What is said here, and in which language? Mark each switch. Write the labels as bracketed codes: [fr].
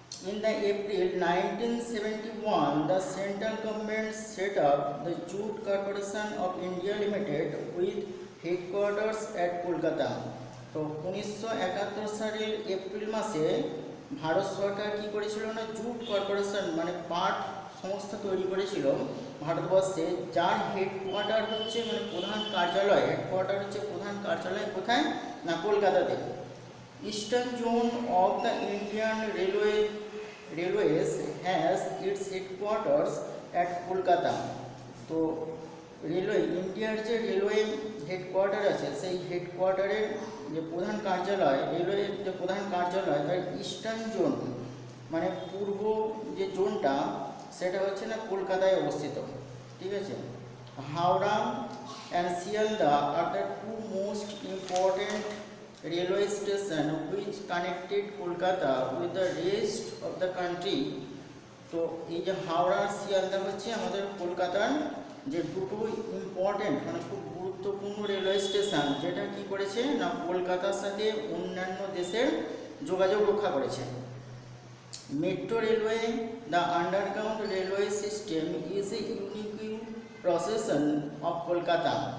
[en] In the April 1971, the central government set up the Jute Corporation of India Limited with headquarters at Kolkata. [bn] তো 1971 সালের April মাসে ভারত সরকার কি করেছিল না jute corporation মানে পাট সংস্থা তৈরি করেছিল ভারতবর্ষে, যার হেডকোয়ার্টার হচ্ছে মানে প্রধান কার্যালয়, হেডকোয়ার্টার হচ্ছে প্রধান কার্যালয় কোথায় না কলকাতাতে। [en] Eastern zone of the Indian railways has its headquarters at Kolkata. [bn] তো রেলওয়ে ইন্ডিয়ার যে রেলওয়ে হেডকোয়ার্টার আছে সেই হেডকোয়ার্টারের যে প্রধান কার্যালয়, রেলওয়ের যে প্রধান কার্যালয় তার ইস্টার্ন জোন মানে পূর্ব যে জোনটা সেটা হচ্ছে না কলকাতায় অবস্থিত। ঠিক আছে, [en] Howrah and Sealdah are the two most important railway station which connected Kolkata with the rest of the country. [bn] তো এই যে হাওড়া শিয়ালদা হচ্ছে আমাদের কলকাতার যে দুটো ইম্পর্টেন্ট মানে খুব গুরুত্বপূর্ণ রেলওয়ে স্টেশন, যেটা কি করেছে না কলকাতার সাথে অন্যান্য দেশের যোগাযোগ রক্ষা করেছে। [en] Metro railway, the underground railway system is a unique procession of Kolkata.